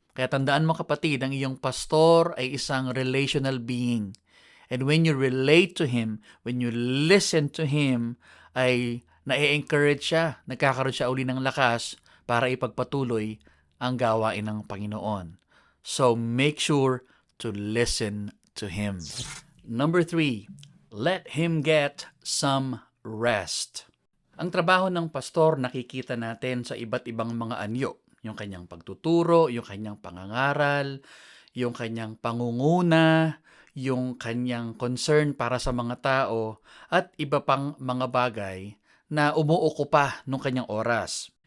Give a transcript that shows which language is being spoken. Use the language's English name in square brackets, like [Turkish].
[Filipino] Kaya tandaan mo kapatid, ang iyong pastor ay isang relational being. [English] And when you relate to him, [Filipino] when you listen to him, ay na-encourage siya, nagkakaroon siya uli ng lakas para ipagpatuloy ang gawain ng Panginoon. [English] So make sure to listen to him. Number 3, let him get some rest. [Filipino] Ang trabaho ng pastor nakikita natin sa iba't ibang mga anyo. Yung kanyang pagtuturo, yung kanyang pangangaral, yung kanyang pangunguna, yung kanyang concern para sa mga tao, at iba pang mga bagay na umuukupa ng kanyang oras.